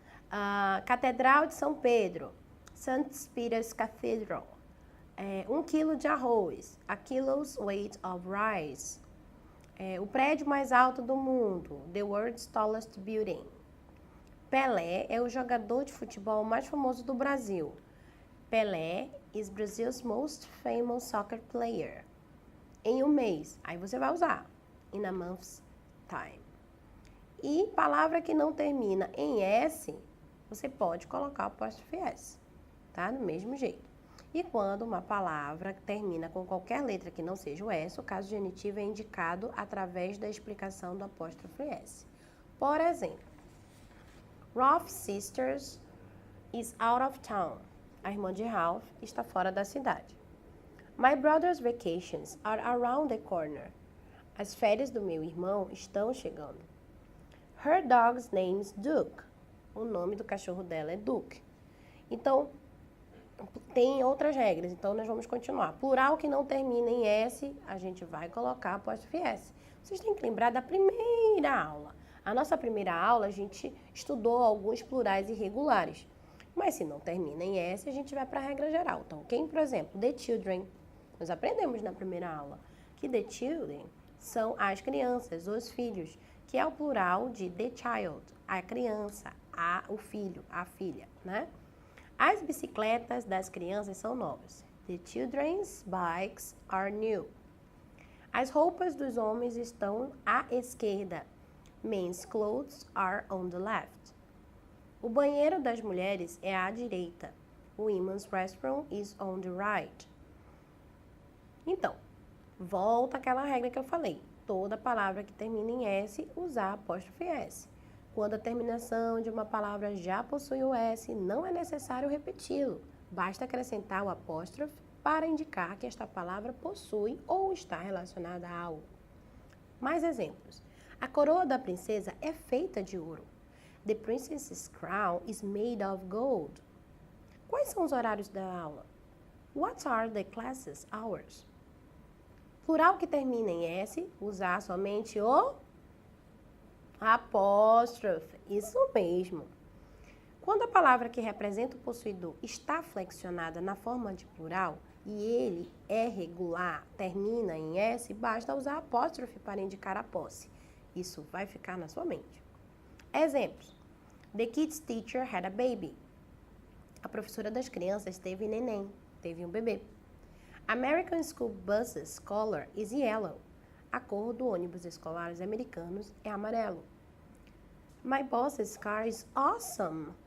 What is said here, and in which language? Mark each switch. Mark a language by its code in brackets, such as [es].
[pt] A Catedral de São Pedro, St. Peter's Cathedral. 1 quilo de arroz, [en] a kilo's weight of rice. [pt] O prédio mais alto do mundo, [en] the world's tallest building. [pt] Pelé é o jogador de futebol mais famoso do Brasil. [en] Pelé is Brazil's most famous soccer player. [pt] Em um mês, aí você vai usar, [en] in a month's time. [pt] E palavra que não termina em S, você pode colocar o apóstrofe S, tá? Do mesmo jeito. E quando uma palavra termina com qualquer letra que não seja o S, o caso genitivo é indicado através da explicação do apóstrofe S. Por exemplo, [en] Ralph's sisters is out of town. [pt] A irmã de Ralph está fora da cidade. [en] My brother's vacations are around the corner. [pt] As férias do meu irmão estão chegando. [en] Her dog's name's Duke. [pt] o nome do cachorro dela é Duke. Então, tem outras regras, então nós vamos continuar. Plural que não termina em S, a gente vai colocar apóstrofe S. Vocês têm que lembrar da primeira aula. A nossa primeira aula, a gente estudou alguns plurais irregulares. Mas se não termina em S, a gente vai para a regra geral. Então, quem, por exemplo, the children, nós aprendemos na primeira aula que the children são as crianças, os filhos, que é o plural de the child, a criança, o filho, a filha, né? As bicicletas das crianças são novas. [en] The children's bikes are new. [pt] As roupas dos homens estão à esquerda. [en] Men's clothes are on the left. [pt] O banheiro das mulheres é à direita. [en] Women's restroom is on the right. [pt] Então, volta àquela regra que eu falei. Toda palavra que termina em S, usar apóstrofe S. Quando a terminação de uma palavra já possui o S, não é necessário repeti-lo. Basta acrescentar o apóstrofe para indicar que esta palavra possui ou está relacionada a algo. Mais exemplos. A coroa da princesa é feita de ouro. [en] The princess's crown is made of gold. [pt] Quais são os horários da aula? [en] What are the classes hours? [pt] Plural que termina em S, usar somente o apóstrofe. Isso mesmo. Quando a palavra que representa o possuidor está flexionada na forma de plural e ele é regular, termina em S, basta usar apóstrofe para indicar a posse. Isso vai ficar na sua mente. Exemplos. [en] The kid's teacher had a baby. [pt] A professora das crianças teve neném, teve um bebê. [en] American school buses color is yellow. [pt] A cor do ônibus escolares americanos é amarelo. [en] My boss's car is awesome.